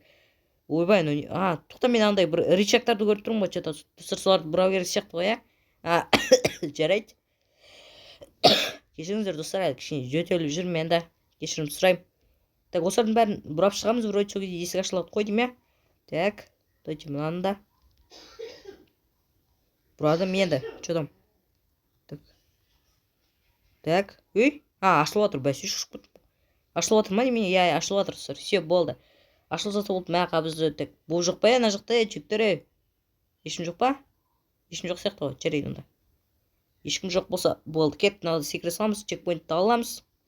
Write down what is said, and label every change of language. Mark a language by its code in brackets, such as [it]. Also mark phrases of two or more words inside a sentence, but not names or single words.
[kk] Ойбай, тоқта мен андай бір рычагтарды көріп тұрмын ғой, достар, соларды бұрау керек сияқты ғой, Жарайды. Кешіріңіздер достар, әлі кішкене жөтеліп жүрмін енді. Кешірім сұраймын. Так, осылардың бәрін бұрап шығамыз, вроде сол кезде есік ашылады қой деймін, иә? Так, дайте мынаны да. Бұрадым енді, [ru] что там? [kk] Так, үй? Ашылып отыр, бәсе шошып кеттім. Ашылып отыр ма немене? Иә, ашылып отыр, достар. Все, болды. Ашылып жатса болды, мә қабызды. Так, бұл жоқ па, ана жақта, жігіттер? Ешкім жоқ па? Ешкім жоқ сияқты ғой, жарайды онда. Ешкім жоқ болса, болды. Кет, мынада секрет саламыз, чекпоинтті аламыз.